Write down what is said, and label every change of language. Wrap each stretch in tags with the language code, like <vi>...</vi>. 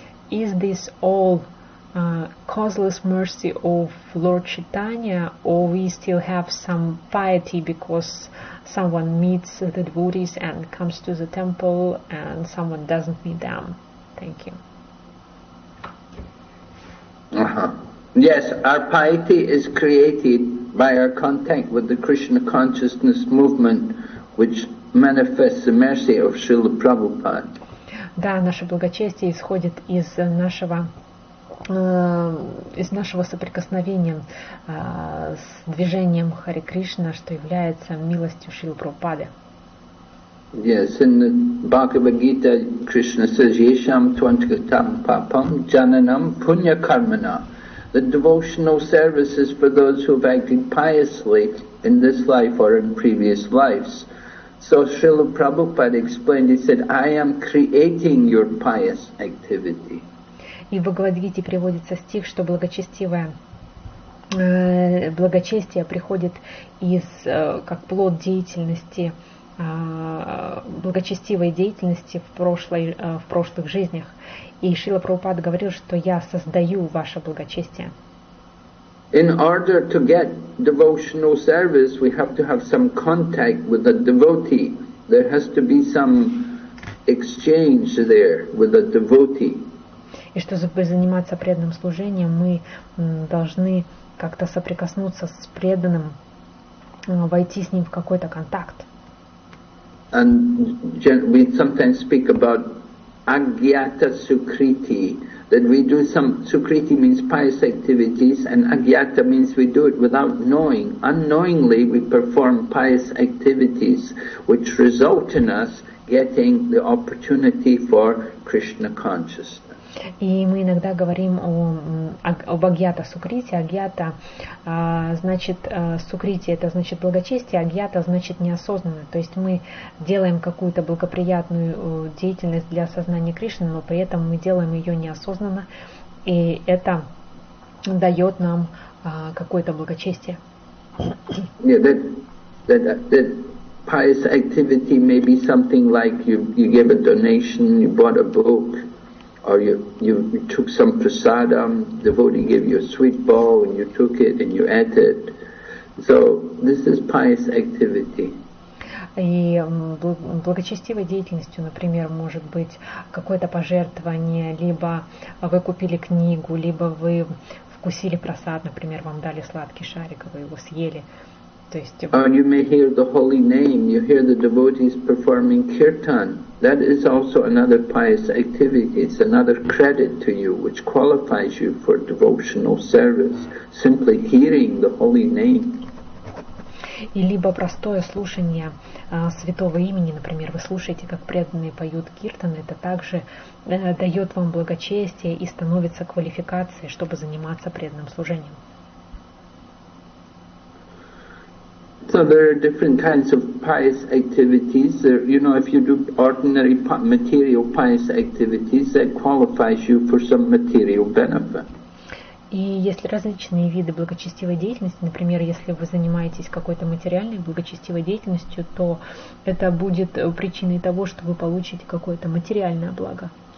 <en>Is this all causeless mercy of Lord Chaitanya, or we still have some piety because someone meets the devotees and comes to the temple and someone doesn't meet them? Thank you. Yes, our piety is created by our contact with the Krishna consciousness movement, which manifests the mercy of Srila Prabhupada.</en> <ru>Да, наше благочестие исходит из нашего соприкосновения с движением Харе Кришна, что является милостью Шрилы Прабхупады.</ru> <en>Yes, in the Bhagavad Gita, Krishna says,</en> <sa>Yesham Tvankatam Papam Jananam Punya Karmana.</sa> <en>The devotional service is for those who have acted piously in this life or in previous lives. So Srila Prabhupada explained, he said, I am creating your pious activity.</en> <ru>И в Бхагавад-гите приводится стих, что благочестие приходит как плод деятельности, благочестивой деятельности в прошлых жизнях. И Шрила Прабхупада говорил, что я создаю ваше благочестие.</ru> <en>In order to get devotional service, we have to have some contact with a devotee. There has to be some exchange there with a devotee.</en> <ru>И чтобы заниматься преданным служением, мы должны как-то соприкоснуться с преданным, войти с ним в какой-то контакт.</ru> <en>And we sometimes speak about agyata sukriti, that we do some, sukriti means pious activities, and agyata means we do it without knowing. Unknowingly we perform pious activities which result in us getting the opportunity for Krishna consciousness.</en> <ru>И мы иногда говорим об агьята сукрити. Агьята значит сукрити, это значит благочестие, агьята значит неосознанно. То есть мы делаем какую-то благоприятную деятельность для осознания Кришны, но при этом мы делаем ее неосознанно, и это дает нам какое-то благочестие.</ru> <en>Yeah, that pious activity may be something like you gave a donation, you bought a book, or you took some prasadam, devotee gave you a sweet ball and you took it and you ate it. So this is pious activity.</en> <ru>И благочестивой деятельностью, например, может быть какое-то пожертвование, либо вы купили книгу, либо вы вкусили прасад, например, вам дали сладкий шарик, вы его съели. То есть...</ru> <en>Or you may hear the holy name, you hear the devotees performing kirtan. That is also another pious activity. It's another credit to you, which qualifies you for devotional service. Simply hearing the holy name.</en> <ru>И либо простое слушание святого имени, например, вы слушаете, как преданные поют киртан, это также дает вам благочестие и становится квалификацией, чтобы заниматься преданным служением.</ru> <en>So there are different kinds of pious activities. You know, if you do ordinary material pious activities, that qualifies you for some material benefit.</en> <ru>И если различные виды благочестивой деятельности, например, если вы занимаетесь какой-то материальной благочестивой деятельностью, то это будет причиной того, что вы получите какое-то материальное благо.</ru>